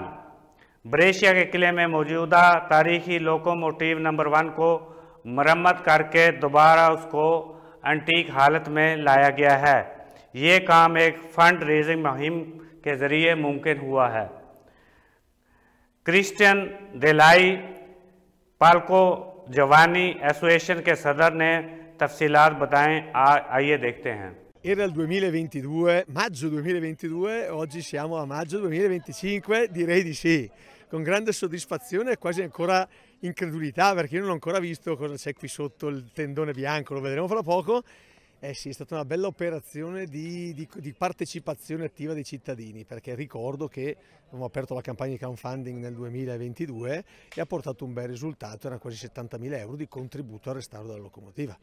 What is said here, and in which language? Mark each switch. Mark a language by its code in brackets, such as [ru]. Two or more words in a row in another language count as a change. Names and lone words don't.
[ur] ब्रेशिया کے قلعے میں موجودہ تاریخی [en] locomotive number [ur] 1 کو مرمت کرکے دوبارہ اس کو اینٹیک حالت میں لایا گیا ہے. یہ کام ایک [en] fund raising [ur] مہم کے ذریعے ممکن ہوا ہے. क्रिस्टियन देलाई पाल्को जवानी ایسوسی ایشن کے صدر نے تفصیلات بتائیں। آئیے دیکھتے ہیں. [it] Era il 2022, maggio 2022, oggi siamo a maggio 2025, direi di sì, con grande soddisfazione e quasi ancora incredulità, perché io non ho ancora visto cosa c'è qui sotto il tendone bianco, lo vedremo fra poco. Eh sì, è stata una bella operazione di partecipazione attiva dei cittadini, perché ricordo che abbiamo aperto la campagna di crowdfunding nel 2022 e ha portato un bel risultato, erano quasi 70.000 euro di contributo al restauro della locomotiva.